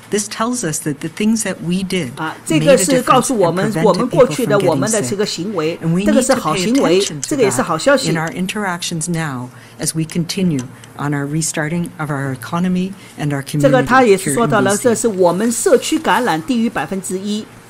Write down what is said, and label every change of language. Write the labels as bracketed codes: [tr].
[en] This tells us that the things that we did [zh] 这个是告诉我们过去的我们的这个行为，这个是好行为，这个也是好消息。 [en] In our interactions now, as we continue on our restarting of our economy and our community. [zh] 这个他也是说到了，这是我们社区感染低于1%。